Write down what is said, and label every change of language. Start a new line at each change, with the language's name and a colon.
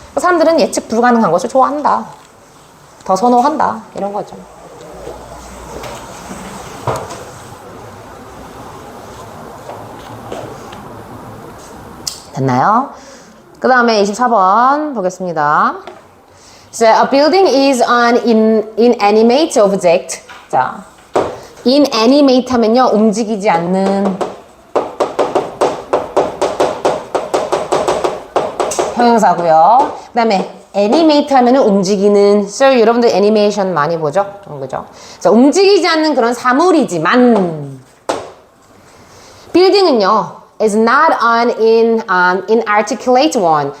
Korean: 사람들은 예측 불가능한 것을 좋아한다. 더 선호한다. 이런 거죠. 됐나요? 그 다음에 24번 보겠습니다.
English: So, a building is an inanimate object.
Korean: 자, inanimate 하면요, 움직이지 않는 형용사고요. 그 다음에 애니메이트 하면은 움직이는. So, 여러분들 애니메이션 많이 보죠? 그죠? 자, 움직이지 않는 그런 사물이지만 빌딩은요
English: is not an inarticulate one.